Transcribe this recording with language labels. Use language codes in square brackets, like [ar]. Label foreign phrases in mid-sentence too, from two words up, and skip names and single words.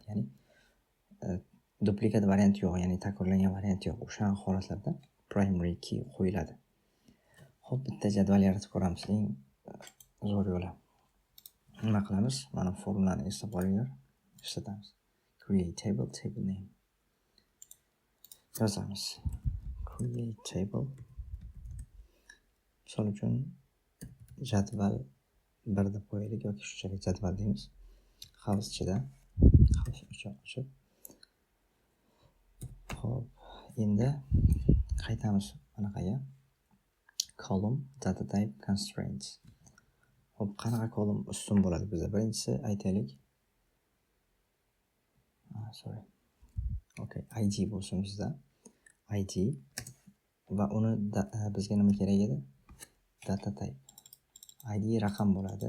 [uz] Ya'ni duplikat variant yo'q, ya'ni takrorlangan variant yo'q. O'sha holatlarda [en] primary key [uz] qo'yiladi. Xo'p, bitta jadval yaratib ko'ramiz. Eng zo'r yo'li. Nima qilamiz? Mana formulani eslab olinglar. Ishlatamiz. [en] Create table name. yozamiz. Create table. [uz] Misol uchun jadval 1 deb qo'yaylik yoki shunchalik jadval deymiz. House ichida ochib. Xo'p, endi qaytamiz anaqaga. [en] Column data type constraints. [uz] Xo'p, qanaqa column ustun bo'ladi bizda? Birinchisi aytaylik. Okay, ID bo'lsin bizda. ID va uni bizga nima kerak edi? [en] Data type. [uz] ID raqam bo'ladi.